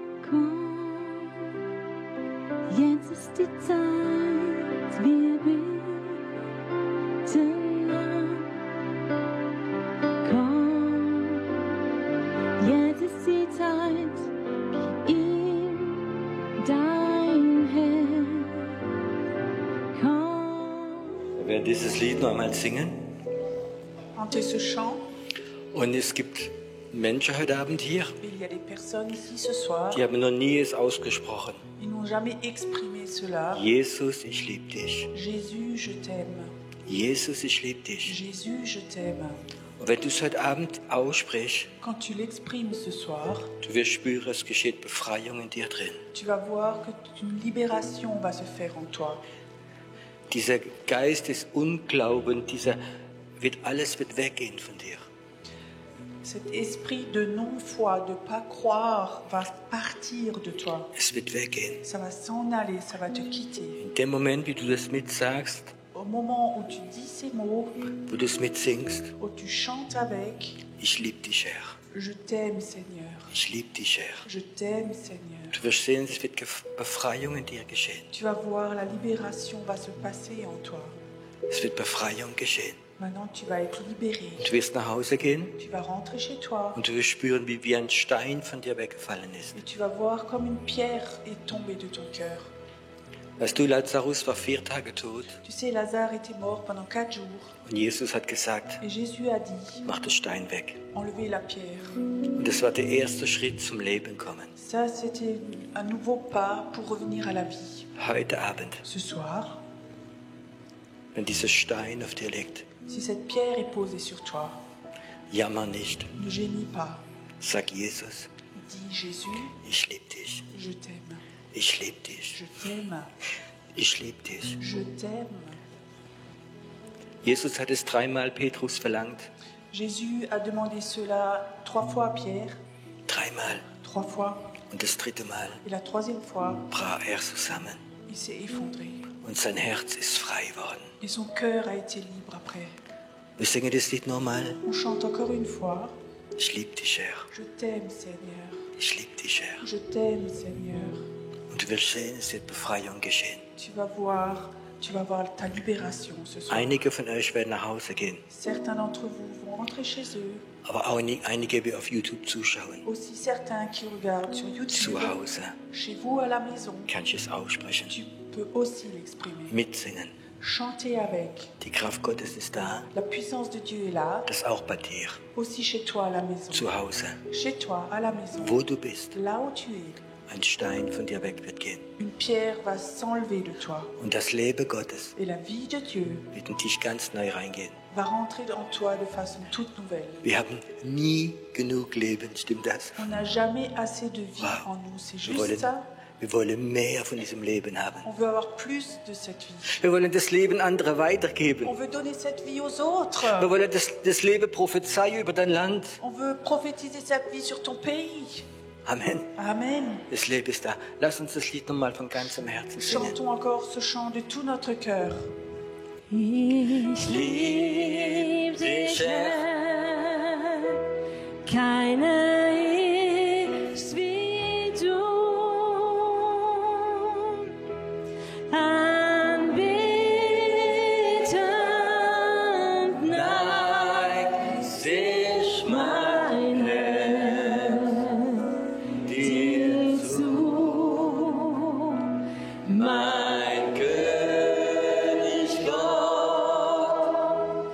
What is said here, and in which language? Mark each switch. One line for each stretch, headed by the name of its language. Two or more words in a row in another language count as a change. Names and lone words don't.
German: Komm, jetzt ist die Zeit, wir beten an. Komm, jetzt ist die Zeit, gib ihm dein Herz. Komm. Wir werden dieses Lied noch einmal singen.
French: Chanter ce chant.
German: Und es gibt Menschen heute Abend hier,
French: Il y a des personnes ici ce soir,
German: die haben noch nie es ausgesprochen.
French: ils n'ont jamais exprimé cela.
German: Jesus, ich liebe dich.
French: Jésus, je t'aime.
German: Jesus, ich liebe dich.
French: Jésus, je t'aime.
German: Und wenn du es heute Abend aussprichst,
French: Quand tu l'exprimes ce soir,
German: du wirst spüren, es geschieht Befreiung in dir drin.
French: tu vas voir qu'une libération va se faire en toi.
German: Dieser Geist des Unglaubens, alles wird weggehen von dir.
French: Cet esprit de non-foi, de ne pas croire, va partir de toi.
German: Es wird weggehen.
French: Ça va s'en aller, ça va te quitter.
German: In dem Moment, wie du das mitsagst,
French: Au moment où tu dis ces mots,
German: wo du es mitsingst,
French: où tu chantes avec,
German: ich liebe dich, Herr.
French: je t'aime Seigneur,
German: Ich liebe dich, Herr.
French: je t'aime Seigneur.
German: Du wirst sehen, es wird Befreiung in dir geschehen.
French: Tu vas voir, la libération va se passer en toi.
German: Es wird Befreiung geschehen.
French: Maintenant, tu vas être libéré.
German: Und du wirst nach Hause gehen
French: Tu vas rentrer chez toi
German: und du wirst spüren, wie ein Stein von dir weggefallen ist.
French: et tu vas voir comme une pierre est tombée de ton cœur.
German: Weißt du, Lazarus war 4 Tage tot
French: Tu sais, Lazare était mort pendant 4 jours
German: und Jesus hat gesagt,
French: et Jésus a dit,
German: mach den Stein weg.
French: enlevez la pierre.
German: Und das war der erste Schritt zum Leben kommen.
French: Ça, c'était un nouveau pas pour revenir à la vie.
German: Heute Abend,
French: Ce soir,
German: wenn dieser Stein auf dir liegt,
French: si cette pierre est posée sur toi,
German: jammer nicht.
French: ne gémis pas.
German: Sag Jesus,
French: Dis Jésus,
German: ich liebe dich.
French: je t'aime,
German: Ich liebe dich.
French: je t'aime,
German: Ich liebe dich.
French: je t'aime.
German: Jesus hat es 3-mal Petrus verlangt.
French: Jésus a demandé cela 3 fois à Pierre,
German: 3-mal.
French: 3 fois.
German: Und das 3. Mal
French: Et la 3e fois,
German: brach er zusammen.
French: il s'est effondré.
German: Und sein Herz ist frei worden.
French: Et son cœur a été libre après.
German: Wir singen das Lied nochmal.
French: On chante encore une fois.
German: Ich liebe dich, Herr.
French: Je t'aime Seigneur,
German: Ich liebe dich, Herr.
French: je t'aime Seigneur.
German: Und du wirst sehen, es wird Befreiung geschehen.
French: Tu vas voir ta libération ce soir.
German: Einige von euch werden nach Hause gehen.
French: Certains d'entre vous vont rentrer chez eux.
German: Aber auch einige, die auf YouTube zuschauen.
French: Aussi certains qui regardent sur YouTube.
German: Zu Hause
French: Chez vous à la maison.
German: kann ich es aussprechen.
French: Tu peux aussi l'exprimer.
German: Mitsingen.
French: Chanter avec.
German: Die Kraft Gottes ist da.
French: La puissance de Dieu est là.
German: Das auch bei dir.
French: Aussi chez toi à la maison.
German: Zu Hause.
French: Chez toi à la maison.
German: Wo du bist.
French: Là où tu es.
German: Ein Stein von dir weg wird gehen.
French: Une pierre va s'enlever de toi.
German: Und das Leben Gottes
French: Et la vie de Dieu
German: wird in dich ganz neu reingehen.
French: va rentrer en toi de façon toute nouvelle.
German: Wir haben nie genug Leben, stimmt das?
French: On n'a jamais assez de vie
German: Wow.
French: en nous. C'est
German: Wir
French: juste
German: wollen,
French: ça.
German: wir wollen mehr von diesem Leben haben.
French: On veut avoir plus de cette vie.
German: Wir wollen das Leben anderen
French: On
German: weitergeben.
French: veut donner cette vie aux autres.
German: Wir wollen das Leben prophezeien über dein Land.
French: On veut prophétiser cette vie sur ton pays.
German: Amen.
French: Amen.
German: Das Leben ist da. Lass uns das Lied nochmal von ganzem Herzen singen.
French: Chantons encore ce chant de tout notre cœur.
German: Ich lieb dich, Herr, keiner ist wie du. Anbetend neigt sich mein Herr dir zu, mein König Gott.